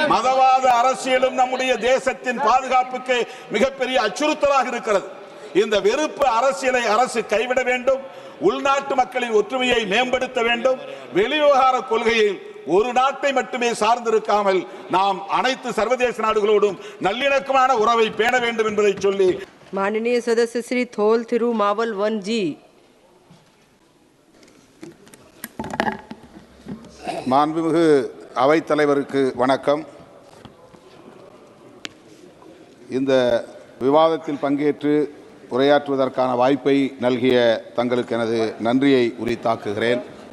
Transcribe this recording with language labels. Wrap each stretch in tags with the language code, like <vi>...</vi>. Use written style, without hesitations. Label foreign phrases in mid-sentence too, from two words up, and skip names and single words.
<ta>மதவாத அரசியலும் நம்முடைய தேசத்தின் பாதுகாப்புக்கு மிகப்பெரிய அச்சுறுத்தலாக இருக்கிறது. இந்த வெறுப்பு அரசியலை அரசு கைவிட வேண்டும். உள்நாட்டு மக்களின் ஒற்றுமையை மேம்படுத்த வேண்டும். வெளிவிவகார கொள்கையில் ஒரு நாட்டை மட்டுமே சார்ந்திருக்காமல் நாம் அனைத்து சர்வதேச நாடுகளோடும் நல்லிணக்கமான உறவை பேண வேண்டும் என்பதை சொல்லி</ta> <hi>माननीय सदस्य श्री थोल थिरुमावल वन जी।</hi> <ta>மாண்புமிகு அவைத்தலைவருக்கு வணக்கம். இந்த விவாதத்தில் பங்கேற்று உரையாற்றுவதற்கான வாய்ப்பை நல்கிய தங்களுக்கு எனது நன்றியை உரித்தாக்குகிறேன்.</ta>